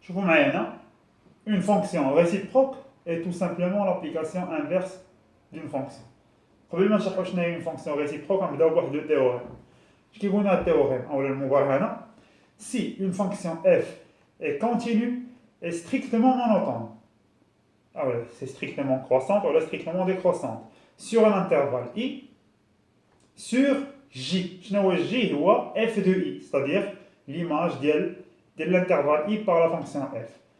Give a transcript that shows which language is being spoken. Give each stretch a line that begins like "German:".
Arabic: شوفوا معايا هنا
French: une fonction réciproque est tout simplement l'application inverse d'une fonction.
Arabic: قبل ما نشرحوا شنو هي
French: une fonction réciproque
Arabic: غنبداو بواحد لو تhéorème. اش كيقول لنا التhéorème اولا المبرهنه؟
French: Si une fonction f est continue et strictement monotone, ah ouais, c'est strictement croissante ou strictement décroissante, sur un intervalle i, sur j. شنو j هو f de i, c'est-à-dire l'image de l'intervalle i par la fonction f.